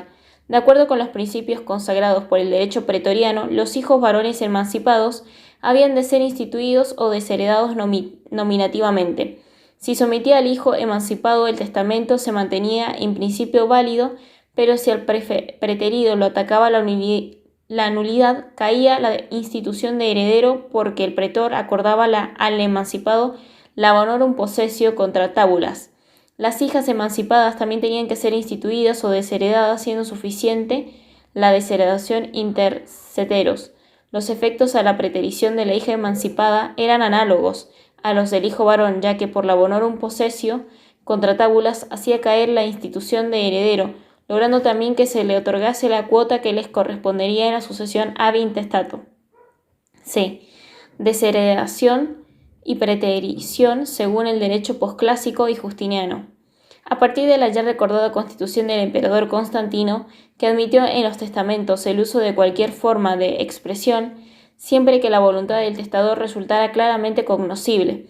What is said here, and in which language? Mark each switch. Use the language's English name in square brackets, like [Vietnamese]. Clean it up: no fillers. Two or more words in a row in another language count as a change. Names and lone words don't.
[Spanish] De acuerdo con los principios consagrados por el derecho pretoriano, los hijos varones emancipados habían de ser instituidos o desheredados nominativamente. Si sometía al hijo emancipado el testamento se mantenía en principio válido, pero si al preterido lo atacaba la nulidad, caía la institución de heredero porque el pretor acordaba al emancipado la [Latin] bonorum possessio contra tábulas. [Spanish] Las hijas emancipadas también tenían que ser instituidas o desheredadas, siendo suficiente la desheredación interceteros. Los efectos a la preterición de la hija emancipada eran análogos a los del hijo varón, ya que por la [Latin] bonorum possessio contra tábulas [Spanish] hacía caer la institución de heredero, logrando también que se le otorgase la cuota que les correspondería en la sucesión [Latin] ab intestato. [Spanish] C. Desheredación y preterición según el derecho posclásico y justiniano. A partir de la ya recordada constitución del emperador Constantino, que admitió en los testamentos el uso de cualquier forma de expresión, siempre que la voluntad del testador resultara claramente cognoscible.